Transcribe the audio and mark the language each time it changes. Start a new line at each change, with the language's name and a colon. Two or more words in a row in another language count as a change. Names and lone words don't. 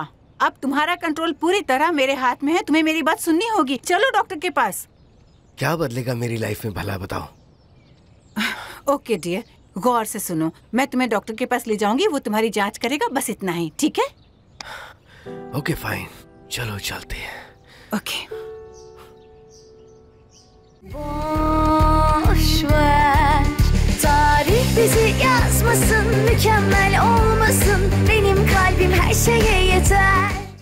Hindi: अब तुम्हारा कंट्रोल पूरी तरह मेरे हाथ में है, तुम्हें मेरी बात सुननी होगी। चलो डॉक्टर के पास। क्या बदलेगा मेरी लाइफ में भला बताओ?
English: okay dear,
Hindi: गौर से सुनो, मैं तुम्हें डॉक्टर के पास ले जाऊंगी, वो तुम्हारी जांच करेगा, बस इतना ही, ठीक है?
English: okay fine,
Hindi: चलो चलते हैं। ओके।
Turkish: Boş ver, tarih bizi yazmasın, mükemmel olmasın, benim kalbim her şeye yeter.